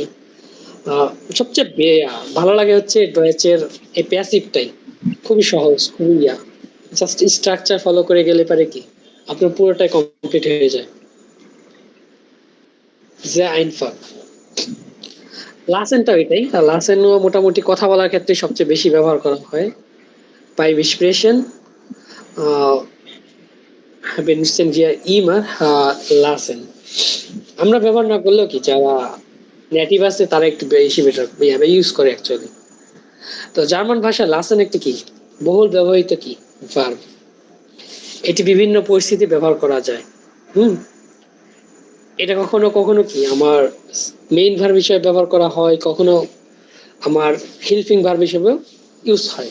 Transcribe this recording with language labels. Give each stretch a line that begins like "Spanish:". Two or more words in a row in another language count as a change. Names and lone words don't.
Bangla: সবচেয়ে ভালো লাগে হচ্ছে ডয়েচের এই প্যাসিভটাই, খুবই সহজ, খুবই
English: just structure
Bangla: ফলো করে গেলে পারে কি আপনার পুরোটাই কমপ্লিট হয়ে যায়। যে
German: einfach lassen
Bangla: ওইটাই। লাসেন মোটামুটি কথা বলার ক্ষেত্রে সবচেয়ে বেশি ব্যবহার করা হয়।
English: by expression
German: benutzen wir immer lassen।
Bangla: আমরা ব্যবহার না করলেও কি যারা নেটিভ আছে তারা একটু বেশি
English: better use
Bangla: করে অ্যাকচুয়ালি। তো জার্মান ভাষা লাসেন একটি কি বহুল ব্যবহৃত কি ভার্ব। এটি বিভিন্ন পরিস্থিতি ব্যবহার করা যায়। এটা কখনো কখনো কি আমার
English: main verb
Bangla: হিসেবে ব্যবহার করা হয়, কখনো আমার
English: helping verb
Bangla: হিসেবেও ইউজ হয়।